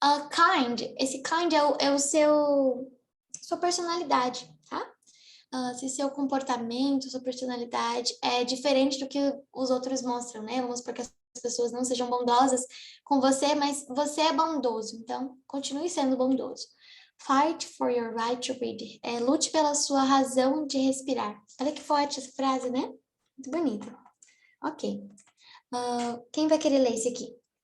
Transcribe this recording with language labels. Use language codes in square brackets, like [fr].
[pt] Kind, esse kind é o sua personalidade, tá? Se seu comportamento, sua personalidade é diferente do que os outros mostram, né? Vamos supor que as pessoas não sejam bondosas com você, mas você é bondoso, então continue sendo bondoso. [en] Fight for your right to breathe. [pt] Lute pela sua razão de respirar. Olha que forte essa frase, né? Muito bonita. Ok. Quem vai querer ler esse aqui?